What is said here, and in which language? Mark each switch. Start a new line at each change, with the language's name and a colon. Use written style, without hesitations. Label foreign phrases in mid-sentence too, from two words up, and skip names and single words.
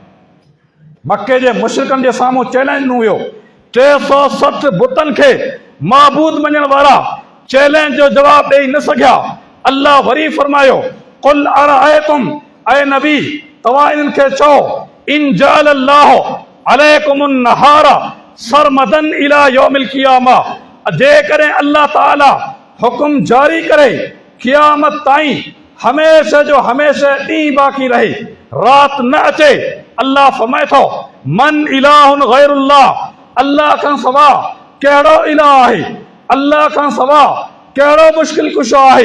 Sindhi: मके जे मुशरिकनि जे साम्हूं चैलेंज ॾिनो वियो। 360 बुतनि खे माबूद मञण वारा चैलेंज जो जवाब ॾेई न सघिया। अल्लाह वरी फरमायो
Arabic: قل أرأيتم,
Sindhi: ऐ नबी तव्हां इन्हनि खे चओ,
Arabic: إن جعل الله عليكم النهار سرمدا إلى يوم القيامة,
Sindhi: जेकॾहिं अल्लाह ताला हुकुम जारी करे क़ियामत ताईं हमेशह जो हमेशह ॾींहुं बाक़ी रहे, रात न अचे। अल्लाह फरमाए थो
Arabic: من إله غير الله,
Sindhi: अल्लाह खां सवा कहिड़ो इलाह आहे, अल्लाह खां सवा कहिड़ो मुश्किल कुशा आहे।